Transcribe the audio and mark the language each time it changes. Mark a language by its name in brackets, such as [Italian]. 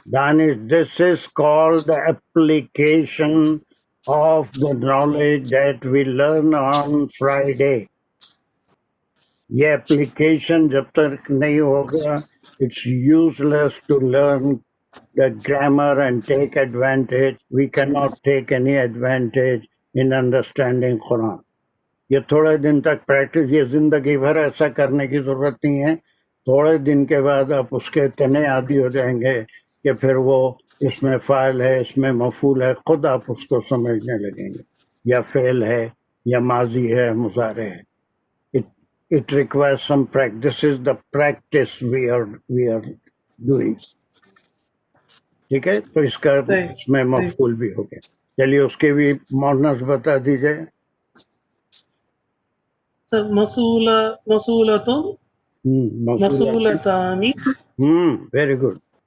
[English] Danish, this is called the application of the knowledge that we learn on Friday. [Urdu] یہ application جب تک نہیں ہوگا, [English] it's useless to learn the grammar and take advantage. We cannot take any advantage in understanding Quran. [Urdu] یہ تھوڑے دن تک practice, یہ زندگی بھر ایسا کرنے کی ضرورت نہیں ہے. تھوڑے دن کے بعد آپ اس کے اتنے عادی ہو جائیں گے کہ پھر وہ اس میں فاعل ہے، اس میں مفعول ہے، خود آپ اس کو سمجھنے لگیں گے. یا فعل ہے یا ماضی ہے، مضارع ہے. [English] It requires some practice. This is the practice we are doing. [Urdu] ٹھیک ہے، تو اس کا اس میں مفعول بھی ہو گیا. چلیے اس کے بھی مؤنث بتا دیجئے. مسئولتن، مسئولتانی. Very good.